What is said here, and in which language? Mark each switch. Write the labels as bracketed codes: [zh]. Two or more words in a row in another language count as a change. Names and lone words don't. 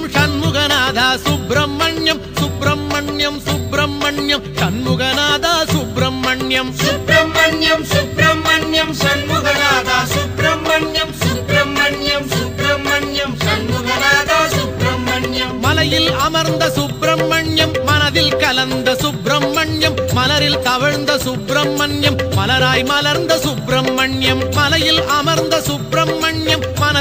[te] షణ్ముగనాథ సుబ్రహ్మణ్యం సుబ్రహ్మణ్యం సుబ్రహ్మణ్యం షణ్ముగనాథ సుబ్రహ్మణ్యం సుబ్రహ్మణ్యం సుబ్రహ్మణ్యం షణ్ముగనాథ సుబ్రహ్మణ్యం సుబ్రహ్మణ్యం సుబ్రహ్మణ్యం షణ్ముగనాథ సుబ్రహ్మణ్యం [ta] மலையில் அமர்ந்த சுப்பிரமணியம் மனதில் கலந்த சுப்பிரமணியம் மலரில் தவழ்ந்த சுப்பிரமணியம் மலராய் மலர்ந்த சுப்பிரமணியம் மலையில் அமர்ந்த சுப்பிரமணியம் மன